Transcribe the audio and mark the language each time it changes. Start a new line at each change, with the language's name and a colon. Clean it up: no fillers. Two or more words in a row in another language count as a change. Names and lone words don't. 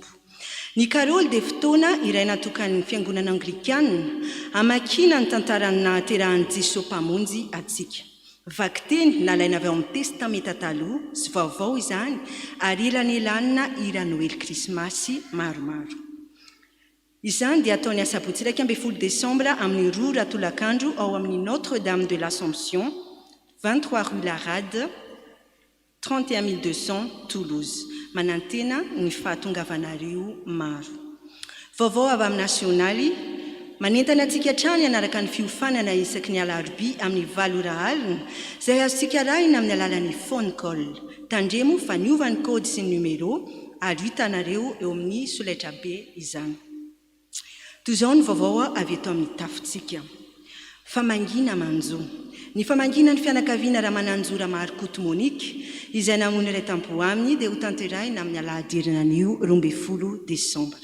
Malagasy: Ny karoly dia fotoana iray natokan'ny fiangonana anglikana hamakina ny tantarany nahaterahan'i Jesosy mpamonjy atsika. Vaky teny nalaina avy ao amin'ny testamenta taloha sy vaovao izany ary elanelanina ira Noely Krismasy maromaro. Izany dia ataony asabotsy 1 Desambra amin'ny 2 ratolakandro ao amin'ny Notre-Dame de l'Assomption, 23 rue Larade, 31 200 Toulouse. Manantena ny fahatongavanareo maro. Vaovao avy amin'ny nasionaly, manentana antsika hatrany anaraka ny fiofanana isaky ny alarobia amin'ny 7 ora alina, izay azontsika rahina amin'ny alalan'ny
English: phone call.
Malagasy: Tandremo fa niova ny kody sy ny numero ary hitanareo eo amin'ny solaitra be izany. Toy izao ny vaovao avy eto amin'ny tafontsika. Famangina manjo. Ny famangina ny fianakaviana Ramananjora Marikoto Monique izay namono iray tampo aminy dia ho tanterahina amin'ny alahady anio 12 Desambra.